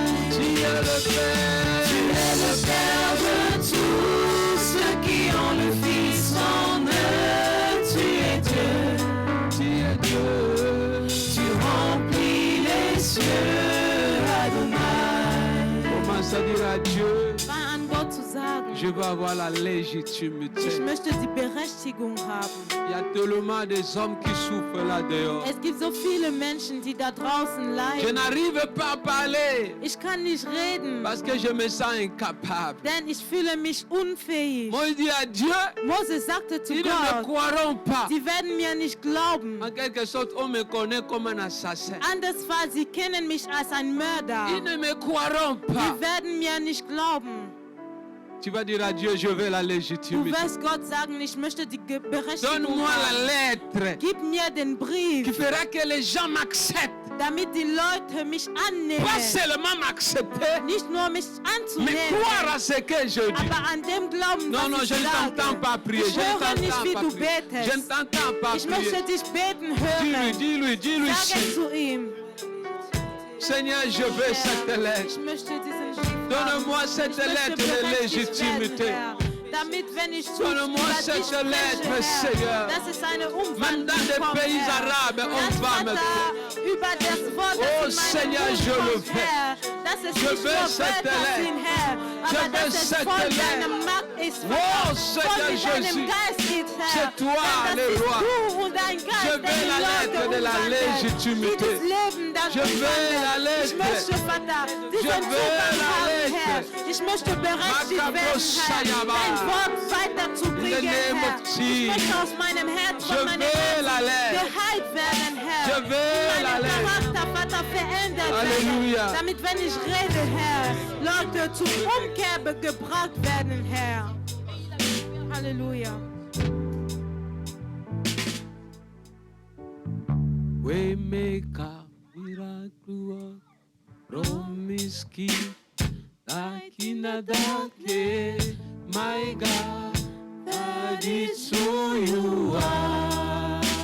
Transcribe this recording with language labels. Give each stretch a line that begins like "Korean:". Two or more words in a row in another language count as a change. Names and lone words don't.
French: Tu es le Père. Tu es le Père de tous ceux qui ont le Fils en eux. Tu es Dieu, Tu es Dieu. tu remplis les cieux, Adonai. Commence à dire à Dieu.
German: Fang an Gott zu sagen,
French: je veux avoir la légitimité.
German: ich möchte die Berechtigung haben.
French: Il y a tellement des hommes qui souffrent là dehors.
German: Es gibt so viele Menschen, die da draußen
French: Je
German: leiden.
French: n'arrive pas à parler
German: Ich kann nicht reden,
French: parce que je me sens incapable.
German: denn ich fühle mich unfähig.
French: Moi, je dis à Dieu,
German: Mose sagte zu
French: ils ne me
German: Gott,
French: croiront pas.
German: sie werden mir nicht glauben.
French: En quelque sorte, on me connaît comme un assassin.
German: Anders war, sie kennen mich als ein Mörder.
French: Ils ne me croiront pas.
German: Sie werden mir nicht glauben.
French: Tu vas dire à Dieu, je veux la
German: Du
French: légitimité.
German: wirst Gott sagen, ich möchte die Berechtigung
French: Donne-moi
German: haben.
French: la lettre
German: Gib mir den
French: qui
German: Brief,
French: fera que les gens m'acceptent.
German: damit die Leute mich annehmen.
French: Pas seulement m'accepter,
German: Nicht nur mich
French: mais
German: anzunehmen,
French: croire à ce que je dis.
German: aber an dem Glauben,
French: Non, non,
German: was
French: je
German: ich
French: ne t'entends
German: sage.
French: pas prier.
German: Ich
French: Je ne
German: höre nicht,
French: t'entends
German: wie
French: pas
German: du
French: prier. Je ne
German: betest.
French: t'entends pas
German: Ich möchte
French: prier.
German: dich beten
French: Dis-lui,
German: hören.
French: dis-lui, dis-lui.
German: Sag es zu ihm.
French: Seigneur, je veux cette lettre.
German: Ich möchte diesen Brief
French: Donne-moi
German: haben.
French: cette
German: Ich möchte
French: lettre de
German: berechtigt werden,
French: légitimité.
German: Herr. Damit, wenn ich zu
French: Donne-moi
German: über dich
French: cette lettre,
German: spreche,
French: Seigneur.
German: Herr, dass es eine
French: Même
German: Umwandlung
French: dans des
German: kommt,
French: pays
German: Herr.
French: arabes, on
German: Dass,
French: va me
German: Vater, über das Wort,
French: Oh,
German: das in
French: Seigneur,
German: meinem
French: je
German: Mund
French: le
German: kommt,
French: fais.
German: Herr, dass es
French: Je
German: nicht
French: veux
German: nur
French: cette
German: Wörter
French: lettre.
German: sind, Herr,
French: Je
German: aber
French: veux
German: dass es
French: cette
German: voll
French: lettre.
German: deinem Macht ist,
French: Oh,
German: Vater,
French: Seigneur
German: voll mit deinem
French: Jésus.
German: Geist ist, Herr.
French: C'est toi,
German: Denn
French: le
German: das
French: roi.
German: ist du und dein Geist,
French: Je
German: der
French: veux
German: die
French: la
German: Leute
French: lettre de la
German: umwandelt,
French: légitimité.
German: die das Leben dann
French: Je veux la
German: umwandelt.
French: lettre.
German: Ich möchte, Vater, diesen
French: veux
German: Zugang
French: la
German: haben,
French: lettre.
German: Herr. Ich möchte berechtigt Makabo werden, Herr, Sayaba. dein Wort
English: In the
German: weiterzubringen,
English: name
German: Herr.
English: of
German: Ich
English: Jesus.
German: möchte aus meinem Herz,
French: Je
German: von meinem
French: veux la
German: Herzen
French: lettre.
German: geheilt werden, Herr.
French: Je veux la
German: Mein
French: lettre.
German: Charakter, Vater, verändert Halleluja. werden. Damit, wenn ich rede, Herr, Leute zur Umkehr gebracht werden, Herr. Halleluja.
English: Waymaker, miracle, promise keep, like in the darkness, my God, that is who you are.